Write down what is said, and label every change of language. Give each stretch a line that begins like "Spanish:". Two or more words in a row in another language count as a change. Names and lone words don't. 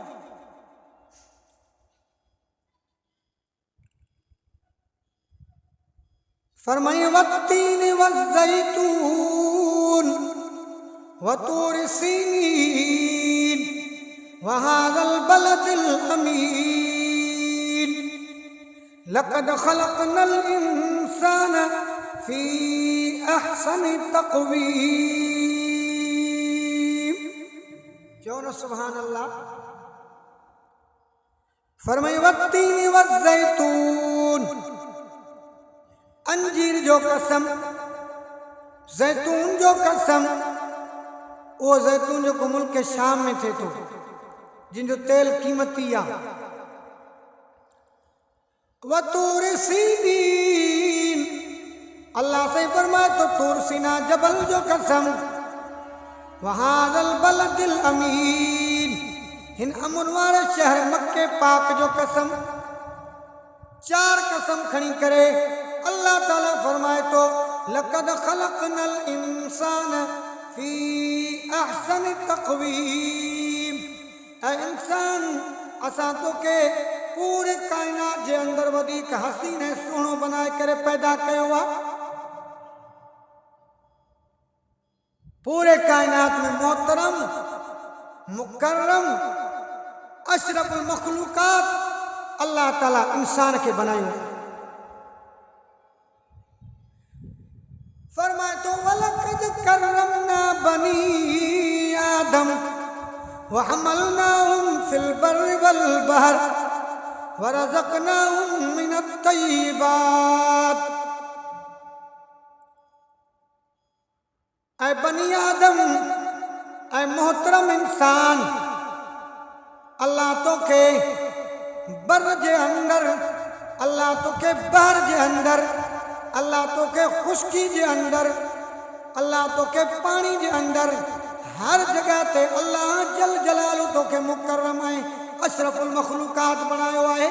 Arabic: फरमाई والتين والزيتون وطور سينين وهذا البلد الأمين لقد خلقنا الإنسان في أحسن تقويم.
Sindhi: चओ न
Arabic: سبحان الله.
Sindhi: फरमाई
Arabic: والتين والزيتون,
Sindhi: अंजीर जो कसम, जैतून जो कसम। वो जैतून जो मुल्क शाम में थे तो जिनजो तेल कीमती आहे।
Arabic: وطور سينين,
Sindhi: अल्लाह से फरमाए तो तूर सीना जबल जो कसम।
Arabic: وهذا البلد الأمين,
Sindhi: हिन अमन वारे शहर मक्के पाक जो कसम। चार कसम खणी करे अल्लाह ताला फरमाए तो
Arabic: لقد خلقنا الإنسان في أحسن تقويم.
Sindhi: ऐ इंसान असां तोखे पूरे कायनात जे अंदर वधीक हसीन ऐं सुहिणो बनाए करे पैदा कयो आहे। पूरे कायनात में मोहतरम, मुकर्रम, अशरफुल मखलूकात अल्लाह ताला इंसान के बनायो। फरमाए तो
Arabic: ولقد كرمنا بني آدم وحملناهم في البر والبحر ورزقناهم من الطيبات.
Sindhi: ऐ
Arabic: بني آدم,
Sindhi: ऐ मोहतरम इंसान, अल्लाह तोखे बर जे अंदर, अल्लाह तोखे बहर जे अंदर, अल्लाह तोखे खुश्की जे अंदर, अल्लाह तोखे पानी जे अंदर, हर जगह ते अल्लाह
Arabic: جل جلاله
Sindhi: तोखे मुकर्रम ऐं अशरफुल मखलूकात बनायो आहे।